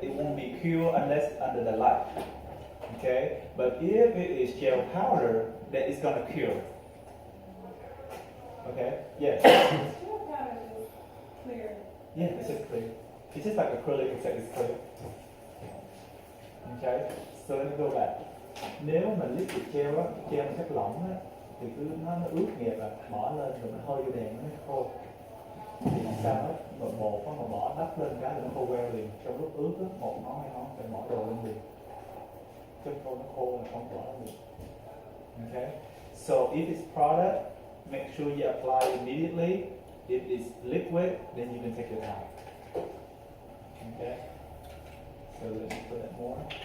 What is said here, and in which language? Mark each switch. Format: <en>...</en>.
<en>It won't be pure unless under the light. Okay, but if it is gel powder, then it's gonna cure. Okay, yes. Gel powder is clear. Yeah, it's just clear. It's just like acrylic except it's clear. Okay, so let me go back.</en> <vi>Nếu mà liquid gel á, gel chất lỏng á, thì cứ nó ướt nhẹp à, bỏ lên rồi mình hơi vô đèn nó khô. Thì làm sao hết, bột có mà bỏ đắp lên cái là nó khô queo liền. Trong lúc ướt á, một ngón hai ngón phải bỏ đồ lên liền. Chứ không nó khô là không bỏ lên được.</vi> <en>Okay, so if it's product, make sure you apply immediately. If it's liquid, then you can take your time. Okay, so let me put it more.</en>